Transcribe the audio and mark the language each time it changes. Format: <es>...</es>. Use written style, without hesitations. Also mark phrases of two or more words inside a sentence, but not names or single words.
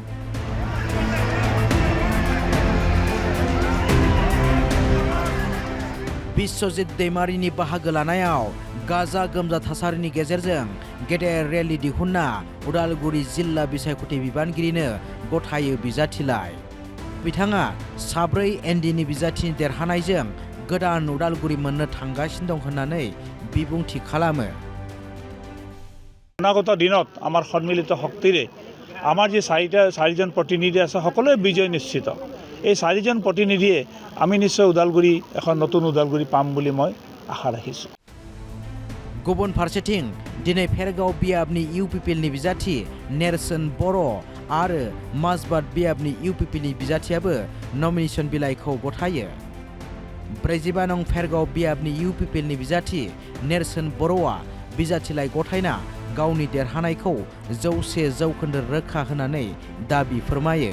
<brx>बिश्वजित दैमारिनि बाहागो लानायाव गाजा गोमजा थासारिनि गेजेरजों गेदेर रेली दिहुनना उदालगुरि जिल्ला बिसायख'थि बिबानगिरिनो गथायो बिजाथिलाइ। बिथाङा 4 NDनि बिजाथिनि देरहानायजों गोदान उदालगुरि मोननो थांगासिनो दं होननानै बिबुंथि खालामो।</brx> <as>অনাগত দিনত আমাৰ সন্মিলিত শক্তিৰে আমাৰ যে চাৰিজন প্ৰতিনিধি আছে সকলোৱে বিজয় নিশ্চিত। এই 4জন প্ৰতিনিধিয়ে আমি নিশ্চয় উদালগুৰি এখন নতুন উদালগুৰি পাম বুলি মই আশা ৰাখিছোঁ।</as> <brx>गुबुन फारसेथिं दिनै फेरगाव बियाबनि UPPLनि बिजाथि नेरसोन बर' आरो माजबाद बियाबनि UPPLनि बिजाथियाबो नमिनेशन बिलाइखौ गथायो। 45 नं फेरगाव बियाबनि UPPLनि बिजाथि नेरसोन बर'आ बिजाथिलाइ गथायना गावनि देरहानायखौ 100% रोखा होनानै दाबि फोरमायो।</brx>